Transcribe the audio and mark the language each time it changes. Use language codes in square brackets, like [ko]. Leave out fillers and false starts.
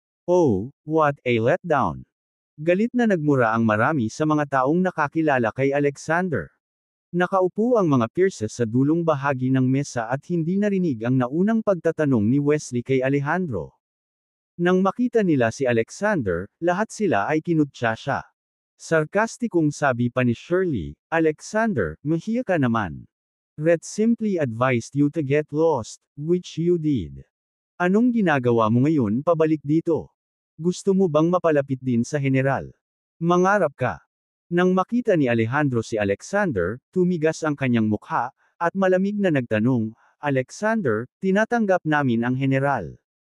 [en] Oh, what a letdown. [tl] Galit na nagmura ang marami sa mga taong nakakilala kay Alexander. Nakaupo ang mga Pierces sa dulong bahagi ng mesa at hindi narinig ang naunang pagtatanong ni Wesley kay Alejandro. Nang makita nila si Alexander, lahat sila ay kinutya siya. Sarkastikong sabi pa ni Shirley, Alexander, mahiya ka naman. [en] Red simply advised you to get lost, which you did. [tl] Anong ginagawa mo ngayon pabalik dito? Gusto mo bang mapalapit din sa general? Mangarap ka. Nang makita ni Alejandro si Alexander, tumigas ang kanyang mukha, at malamig na nagtanong, Alexander, tinatanggap namin ang general.